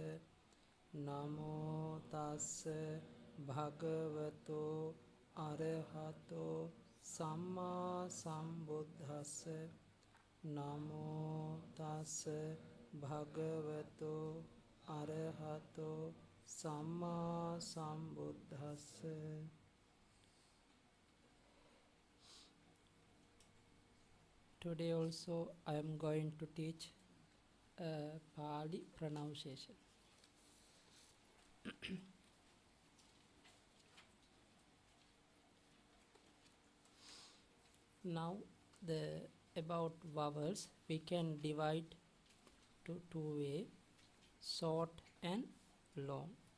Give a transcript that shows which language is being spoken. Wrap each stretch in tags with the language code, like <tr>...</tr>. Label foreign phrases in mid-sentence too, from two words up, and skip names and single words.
<pi>Namo tassa bhagavato arahato samma sambuddhassa. Namo tassa bhagavato arahato samma sambuddhassa.</pi> <en>Today also I am going to teach Pali pronunciation. Now about vowels we can divide to two way, short and long.</en>